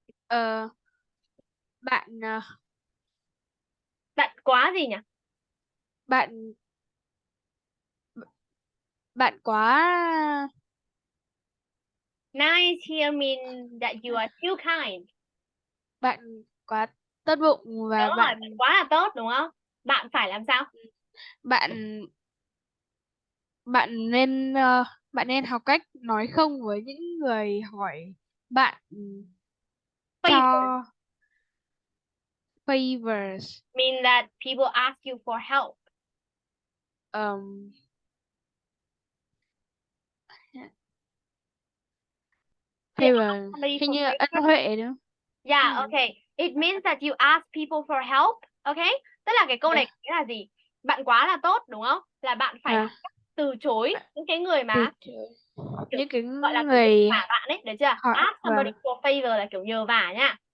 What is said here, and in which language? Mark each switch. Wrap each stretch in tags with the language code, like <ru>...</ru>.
<vi>Bạn Bạn quá gì nhỉ? bạn quá</vi> <en>Nice here means that you are too kind.</en> <vi>bạn quá tốt bụng và Đúng bạn rồi, quá là tốt đúng không? Bạn phải làm sao? bạn bạn nên học cách nói không với những người hỏi bạn cho favors.</vi> <en>Mean that people ask you for help.</en> <vi>Favor hình như ân huệ đúng không?</vi> <en>Yeah, okay. It means that you ask people for help. Okay?</en> <vi>Tức là cái câu này nghĩa là gì? Bạn quá là tốt đúng không? Là bạn phải từ chối những cái người mà những cái gọi là người vả bạn ấy, được chưa?</vi> <en>Ask somebody for favor</en> <vi>là kiểu nhờ vả nha.</vi>